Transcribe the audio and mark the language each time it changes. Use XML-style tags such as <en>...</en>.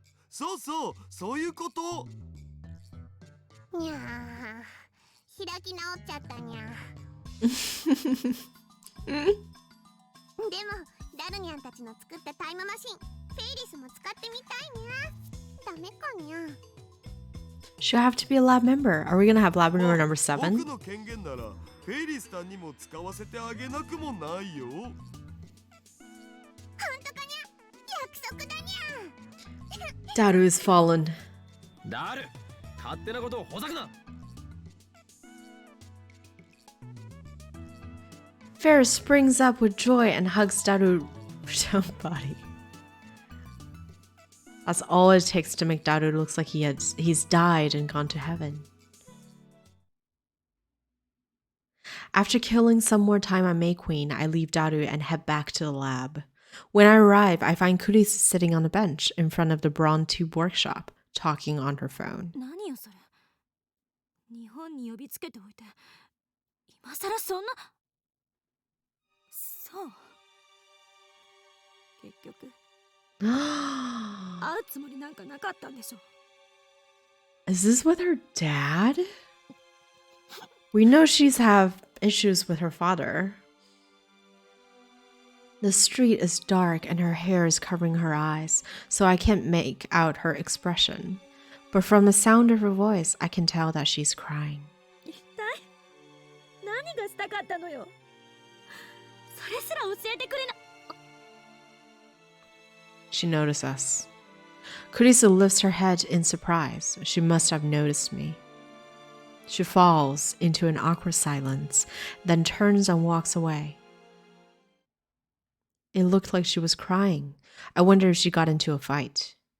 <ja>そうそう、そういうこと。にゃー、開き直っちゃったにゃ。でもダルニャンたちの作ったタイムマシン、フェイリスも使ってみたいにゃ。ダメかにゃ。</ja> <en>Should have to be a lab member. Are we gonna have lab member number 7?</en> <ja>僕の権限ならフェイリスさんにも使わせてあげなくもないよ。本当かにゃ。約束だにゃ。</ja> <en>Daru is fallen.</en> <ja>ダル、勝手なことをほざくな。</ja> <en>Ferris springs up with joy and hugs Daru's body. That's all it takes to make Daru look like he's died and gone to heaven. After killing some more time on May Queen, I leave Daru and head back to the lab. When I arrive, I find Kurisu sitting on a bench in front of the Braun Tube workshop, talking on her phone.</en> <ja>何よそれ。日本に呼びつけておいて今さらそんな。そう。結局会うつもりなんかなかったんでしょ。</ja> <en>Is this with her dad? We know she's have issues with her father. The street is dark and her hair is covering her eyes, so I can't make out her expression. But from the sound of her voice, I can tell that she's crying.</en> <ja>一体何がしたかったのよ。それすら教えてくれな。</ja> <en>She noticed us. Kurisu lifts her head in surprise. She must have noticed me. She falls into an awkward silence, then turns and walks away. It looked like she was crying. I wonder if she got into a fight.</en>